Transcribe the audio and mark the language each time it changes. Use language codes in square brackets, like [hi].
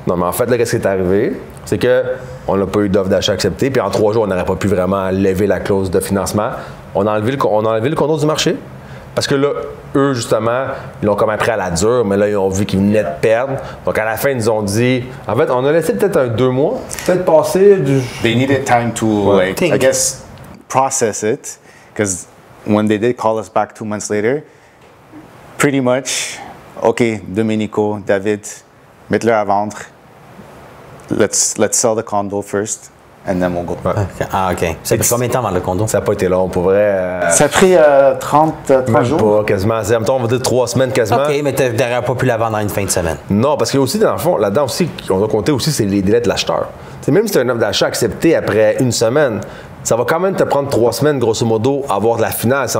[fr] Non, mais en fait, là, qu'est-ce qui est arrivé? C'est qu'on n'a pas eu d'offre d'achat acceptée. Puis en 3 jours, on n'aurait pas pu vraiment lever la clause de financement. On a enlevé le condo du marché. Parce que là, eux, justement, ils l'ont comme appris à la dure, mais là, ils ont vu qu'ils venaient de perdre. Donc, à la fin, ils nous ont dit... En fait, on a laissé peut-être 2 mois, peut-être passer du... [en] They needed time to, I guess, process it. Because when they did call us back 2 months later, pretty much, OK, Domenico, David, [fr] mettez-le à vendre. [en] Let's sell the condo first. And then we'll go. [fr] Ouais. Ah, OK. Ça fait combien de temps avant le condo? Ça n'a pas été long, pour vrai. Ça a pris 33 jours? Pas, quasiment. On va dire 3 semaines quasiment. OK, mais tu n'aurais pas pu la vendre en une fin de semaine. Non, parce que aussi, dans le fond, là-dedans aussi, on doit compter aussi, c'est les délais de l'acheteur. T'sais, même si tu as une offre d'achat acceptée après 1 semaine, ça va quand même te prendre 3 semaines, grosso modo, à avoir de la finance.